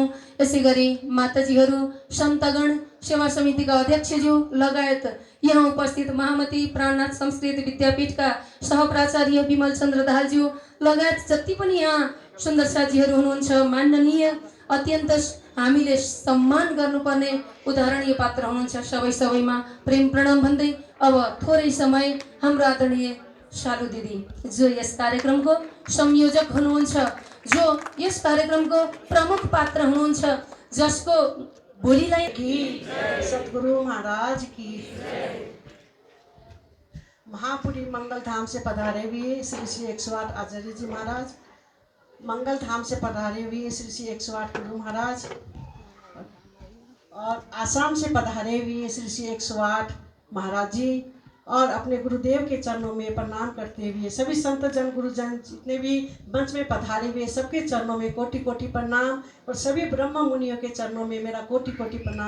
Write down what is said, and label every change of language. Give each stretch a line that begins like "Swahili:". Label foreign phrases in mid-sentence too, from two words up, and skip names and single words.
Nepali: यसै गरी माताजीहरू, सन्तगण, सेवा समितिका अध्यक्षज्यू लगायत यहाँ उपस्थित महामती प्राणनाथ संस्कृत विद्यापीठका सहप्राचार्य विमल चन्द्र दाहालज्यू लगायत जति पनि यहाँ सुन्दर साथीहरू हुनुहुन्छ, माननीय अत्यन्त हामीले सम्मान गर्नुपर्ने उदाहरणीय पात्र हुनुहुन्छ। सबैमा प्रेम प्रणाम भन्दै अब थोरै समय हाम्रो आदरणीय शालु दिदी जो यस कार्यक्रमको संयोजक हुनुहुन्छ, जो यस कार्यक्रमको प्रमुख पात्र हुनुहुन्छ, जसको भोलिलाई
Hindi: सतगुरु महाराज की महापुरी मंगल धाम से पधारे हुए श्री श्री 108 आचार्य जी महाराज, मंगल धाम से पधारे हुए श्री श्री 108 गुरु महाराज और आसाम से पधारे हुए श्री श्री 108 महाराज जी और अपने गुरुदेव के चरणों में प्रणाम करते हुए सभी संत जन गुरुजन जितने भी मंच में पधारे हुए सबके चरणों में कोटि कोटि प्रणाम और सभी ब्रह्म मुनियों के चरणों में मेरा कोटि कोटि प्रणाम।